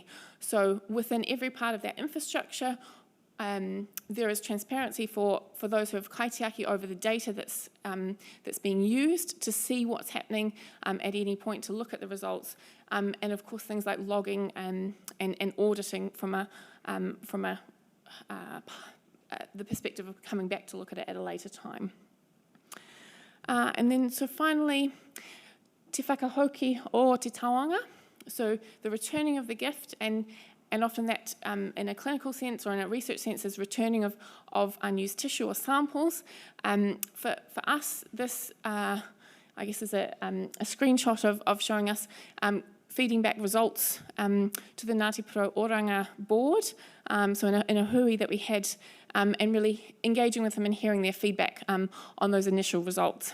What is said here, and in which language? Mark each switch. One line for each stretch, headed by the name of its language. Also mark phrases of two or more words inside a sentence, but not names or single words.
English: So within every part of that infrastructure, there is transparency for those who have kaitiaki over the data that's being used, to see what's happening at any point, to look at the results, and of course things like logging and auditing from the perspective of coming back to look at it at a later time. And then so finally,
Māori: te whakahoki o te tauanga,
English: so the returning of the gift, and often that in a clinical sense or in a research sense is returning of unused tissue or samples. For us, this I guess is a screenshot of showing us feeding back results to the Ngāti Pro Oranga board, so in a hui that we had, and really engaging with them and hearing their feedback on those initial results.